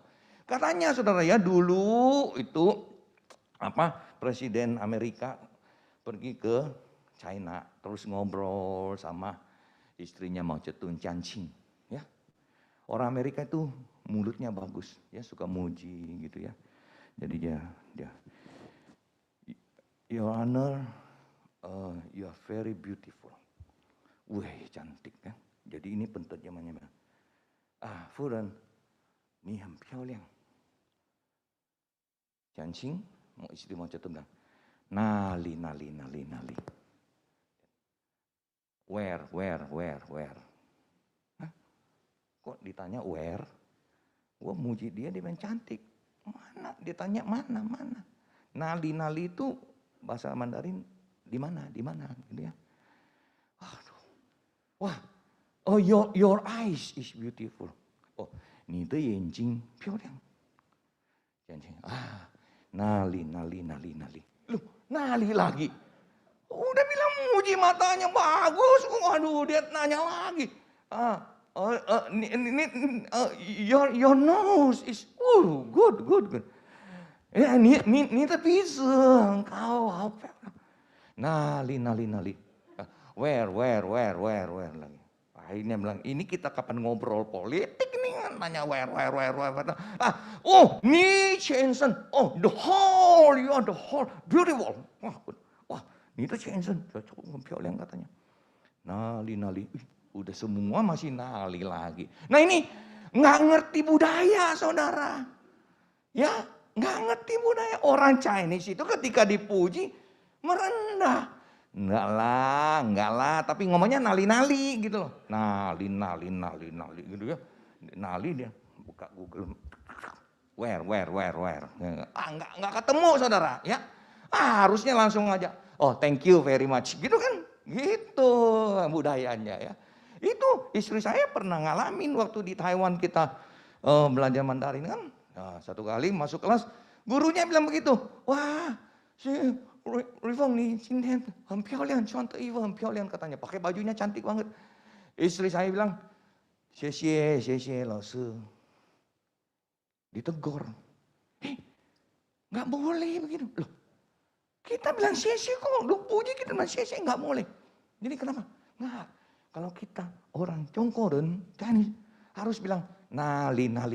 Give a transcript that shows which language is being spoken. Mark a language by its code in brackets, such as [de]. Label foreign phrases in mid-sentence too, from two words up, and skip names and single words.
[id] Katanya saudara ya, dulu itu Presiden Amerika pergi ke China, terus ngobrol sama istrinya Mao Zedong, Jianqing, ya. Orang Amerika itu mulutnya bagus, ya, suka muji gitu ya. Jadi dia [en] Your Honor, you are very beautiful. [id] Wih, cantik kan. Jadi ini penterjemahnya. [zh] 夫人，你很漂亮. [id] Jianqing, istri Mao Zedong. [zh] Nali. Where? [id] Hah? Kok ditanya where? Gua muji dia bilang cantik. Mana? Dia tanya mana? Nali itu bahasa Mandarin di mana? Gitu ya. Aduh. Wah. [en] Oh, your eyes is beautiful. [zh] Oh, 你的眼睛漂亮. Nali. [id] Loh, nali lagi. Udah bilang muji matanya bagus. Waduh, dia nanya lagi. [en] your nose is good. [id] Ya, ni tapi engkau apa? Nali. Where lagi. Akhirnya bilang, ini kita kapan ngobrol politik nih, nanya where. [en] Ni Jensen, the whole, you are the whole, beautiful. [id] Wah, ini tuh Jensen, cocok Pyongyang katanya. [zh] Nali. [id] Udah semua masih nali lagi. Nah ini nggak ngerti budaya, saudara. Ya, nggak ngerti budaya. Orang Chinese itu ketika dipuji merendah. Enggak lah, tapi ngomongnya nali gitu loh. Nali gitu ya. Nali dia buka Google. [en] Where. [id] Enggak ketemu, saudara, ya. Harusnya langsung aja. [en] Oh, thank you very much. [id] Gitu kan? Gitu budayanya, ya. Itu istri saya pernah ngalamin waktu di Taiwan kita belajar Mandarin kan. Nah, satu kali masuk kelas, gurunya bilang begitu. Wah, si Rifeng nih, Cintian, [zh] 很漂亮, 穿的衣服很漂亮 katanya. [id] Pakai bajunya cantik banget. Istri saya bilang, [zh] 谢谢老师. [id] Ditegur. Nggak boleh begitu. Loh, kita bilang 谢谢 kok, lu puji kita bilang 谢谢, nggak boleh. Jadi kenapa? Nggak. Kalau kita orang Congkoren, Chinese, harus bilang nali.